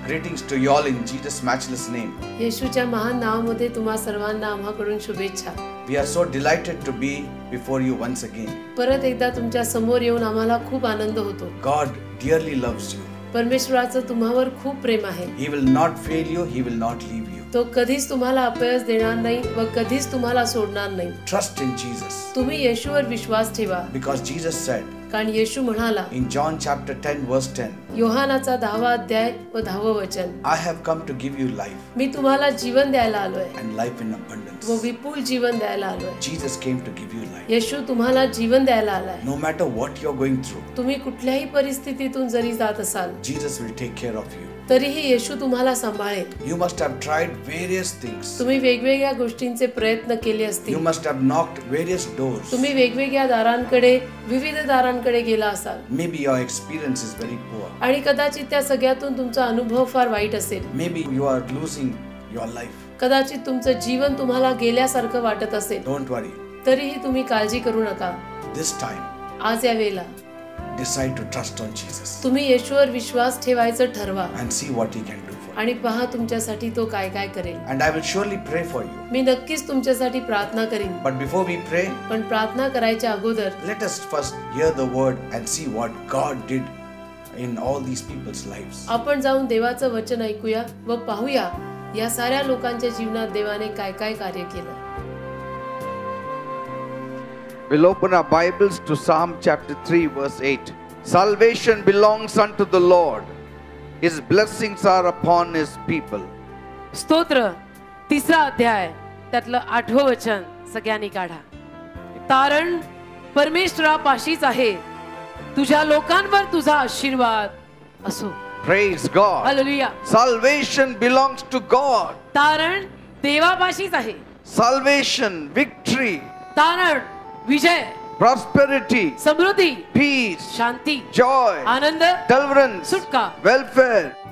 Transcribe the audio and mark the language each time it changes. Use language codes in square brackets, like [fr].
[en] Greetings to you all in Jesus' matchless name. [mr] येशूच्या महान नावामध्ये तुम्हा सर्वांना आम्हाकडून शुभेच्छा. [en] We are so delighted to be before you once again. [mr] परत एकदा तुमच्या समोर येऊन आम्हाला खूप आनंद होतो. [en] God dearly loves you. [mr] परमेश्वराचं तुम्हावर खूप प्रेम आहे. [en] He will not fail you. He will not leave you. [mr] तो कधीच तुम्हाला अपयश देणार नाही व कधीच तुम्हाला सोडणार नाही. [en] Trust in Jesus. [mr] तुम्ही येशूवर विश्वास ठेवा. [en] Because Jesus said [mr] कारण येशू म्हणाला [en] in John chapter 10 verse 10, [mr] योहानाचा 10वा अध्याय व 10वं वचन, [en] I have come to give you life [mr] मी तुम्हाला जीवन द्यायला आलोय [en] and life in abundance. [mr] व विपुल जीवन द्यायला आलोय. [en] Jesus came to give you life. [mr] येशू तुम्हाला जीवन द्यायला आलाय. [en] No matter what you're going through, [mr] तुम्ही कुठल्याही परिस्थितीतून जरी जात असाल [en] Jesus will take care of you. [mr] तरीही येशू तुम्हाला सांभाळेल. [en] You must have tried various things. [mr] तुम्ही वेगवेगळ्या गोष्टींचे प्रयत्न केले असतील. [en] You must have knocked various doors. [mr] तुम्ही वेगवेगळ्या दारांकडे विविध दारांकडे गेला असाल. [en] Maybe your experience is very poor. [mr] आणि कदाचित त्या सगळ्यातून तुमचा अनुभव फार वाईट असेल. [en] Maybe you are losing your life. [mr] कदाचित तुमचं जीवन तुम्हाला गेल्यासारखं वाटत असेल. [en] Don't worry. [mr] तरीही तुम्ही काळजी करू नका. [en] This time, [mr] आज या वेळेला [en] decide to trust on Jesus [mr] तुम्ही येशूवर विश्वास ठेवायचं ठरवा [en] and see what He can do for you. [mr] आणि पहा तुमच्यासाठी तो काय काय करेल. [en] And I will surely pray for you. [mr] मी नक्कीच तुमच्यासाठी प्रार्थना करीन. [en] But before we pray, [mr] पण प्रार्थना करायच्या अगोदर [en] let us first hear the word and see what God did in all these people's lives. [mr] आपण जाऊन देवाचं वचन ऐकूया व पाहूया या साऱ्या लोकांच्या जीवनात देवाने काय काय कार्य केलं. [en] We'll open our Bibles to Psalm chapter 3 verse 8. Salvation belongs unto the Lord. His blessings are upon his people. [mr] स्तोत्र 3रा अध्याय त्यातलं 8वं वचन सगळ्यांनी काढा. तारण परमेश्वरापाशीच आहे, तुझ्या लोकांवर तुझा आशीर्वाद असो. [en] Praise God. [mr] Hallelujah. [en] Salvation belongs to God. [mr] तारण देवापाशीच आहे. [en] Salvation, victory, [mr] तारण विजय, [en] prosperity, [mr] समृद्धी, [en] peace, [mr] शांती, [en] joy, [mr] आनंद, [en] deliverance, [mr] सुटका, [en] welfare,